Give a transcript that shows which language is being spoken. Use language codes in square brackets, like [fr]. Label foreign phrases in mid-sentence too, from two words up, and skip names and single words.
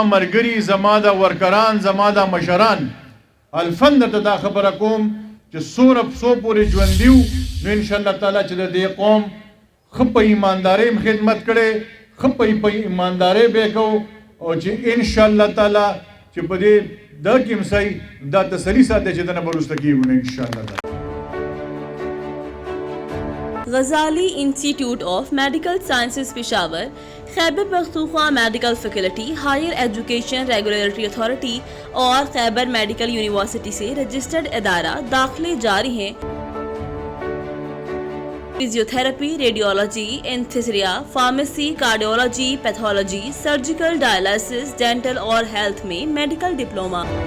[ps] ملګري زما د ورکران زما د مشران حلفن درته دا خبره کوم چې څومره پورې ژوندي وو نو انشاءالله تعالی چې د دې قوم ښه په ایماندارۍ خدمت کړی ښه په ایماندارۍ به یې کوو او چې انشاءالله تعالی چې په دې دا کې هم صحیح دا تسلي ساتي چې دنه به وروسته کېږو نه انشاءالله تعالی [ur] Ghazali Institute of Medical Sciences Peshawar, Khyber Pakhtunkhwa Medical Faculty, Higher Education Regulatory Authority اور خیبر میڈیکل یونیورسٹی سے رجسٹرڈ ادارہ داخلے جاری ہیں. فزیوتھراپی، ریڈیالوجی، اینستھیزیا، فارمیسی، کارڈیالوجی، پیتھالوجی، سرجیکل، ڈائیلیسس، ڈینٹل اور ہیلتھ میں میڈیکل ڈپلومہ.